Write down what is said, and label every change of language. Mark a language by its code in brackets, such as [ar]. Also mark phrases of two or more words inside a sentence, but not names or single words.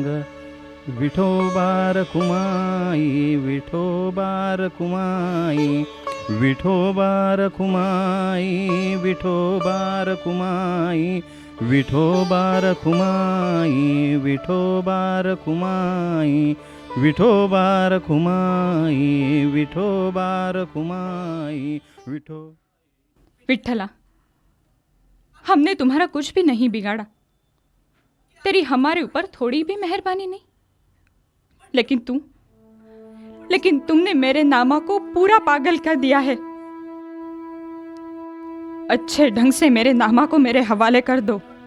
[mr] विठोबा रखुमाई, विठोबा रखुमाई, विठोबा रखुमाई, विठोबा रखुमाई, विठोबा रखुमाई, विठोबा रखुमाई, विठोबा रखुमाई, विठोबा रखुमाई, विठो। विठ्ठला, [hi] हमने तुम्हारा कुछ भी नहीं बिगाड़ा। तेरी हमारे ऊपर थोड़ी भी मेहरबानी नहीं। लेकिन तुमने मेरे नामा को पूरा पागल कर दिया है। अच्छे ढंग से मेरे नामा को मेरे हवाले कर दो।